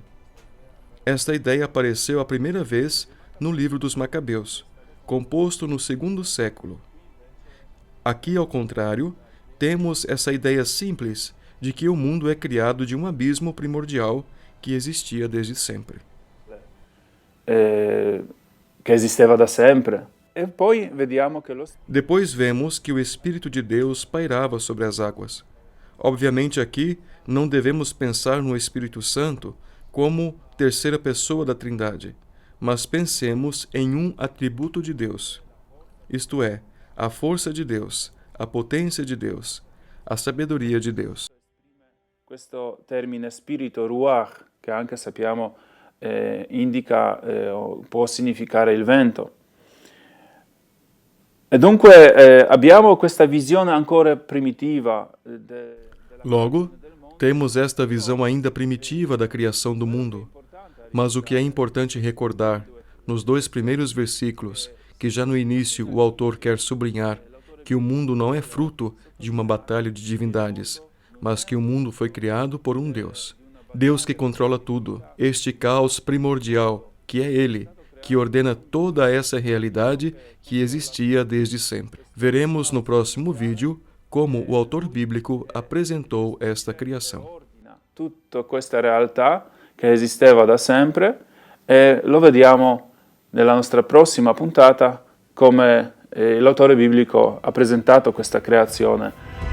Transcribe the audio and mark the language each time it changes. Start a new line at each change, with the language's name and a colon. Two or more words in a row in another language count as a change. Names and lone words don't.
Portuguese: Esta ideia apareceu a primeira vez no livro dos Macabeus, composto no 2º século. Aqui, ao contrário, temos essa ideia simples de que o mundo é criado de um abismo primordial que existia desde sempre.
Italian: Que esisteva da sempre. E poi vediamo che
Portuguese: Depois vemos que o Espírito de Deus pairava sobre as águas. Obviamente aqui não devemos pensar no Espírito Santo como terceira pessoa da Trindade, mas pensemos em um atributo de Deus, isto é, a força de Deus, a potência de Deus, a sabedoria de Deus.
Italian: Questo termine spirito, ruach, che anche sappiamo indica o può significare il vento. E dunque abbiamo questa visione ancora primitiva.
Portuguese: Logo, temos esta visão ainda primitiva da criação do mundo. Mas o que é importante recordar, nos 2 primeiros versículos, que já no início o autor quer sublinhar que o mundo não é fruto de uma batalha de divindades, mas que o mundo foi criado por um Deus. Deus que controla tudo, este caos primordial, que é Ele, que ordena toda essa realidade que existia desde sempre. Veremos no próximo vídeo como o autor bíblico apresentou esta criação.
Italian: Tutta questa realtà che esisteva da sempre e lo vediamo nella nostra prossima puntata come l'autore biblico ha presentato questa creazione